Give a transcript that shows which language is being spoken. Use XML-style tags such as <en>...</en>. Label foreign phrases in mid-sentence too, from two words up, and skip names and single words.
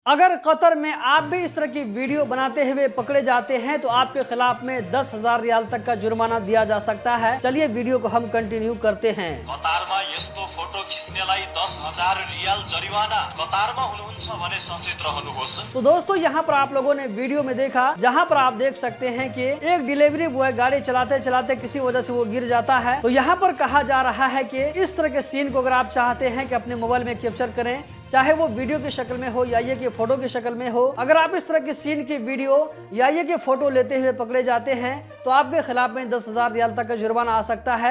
<hi>अगर कतर में आप भी इस तरह की वीडियो बनाते हुए पकड़े जाते हैं तो आपके खिलाफ में 10,000 रियाल तक का जुर्माना दिया जा सकता है। चलिए वीडियो को हम कंटिन्यू करते हैं।</hi> <ne>कतारमा यस्तो फोटो खिच्नेलाई 10,000 रियाल जरिवाना। कतारमा हुनुहुन्छ भने सचेत रहनुहोस्।</ne> <hi>तो दोस्तों यहाँ पर आप लोगों ने वीडियो में देखा, जहाँ पर आप देख सकते हैं कि एक डिलीवरी बॉय गाड़ी चलाते चलाते किसी वजह से वो गिर जाता है। तो यहाँ पर कहा जा रहा है कि इस तरह के सीन को अगर आप चाहते हैं कि अपने मोबाइल में कैप्चर करें, चाहे वो वीडियो की शक्ल में हो या ये कि फोटो की शक्ल में हो, अगर आप इस तरह की सीन की वीडियो या ये कि फोटो लेते हुए पकड़े जाते हैं तो आपके खिलाफ में 10,000 रियाल तक का जुर्माना आ सकता है।</hi>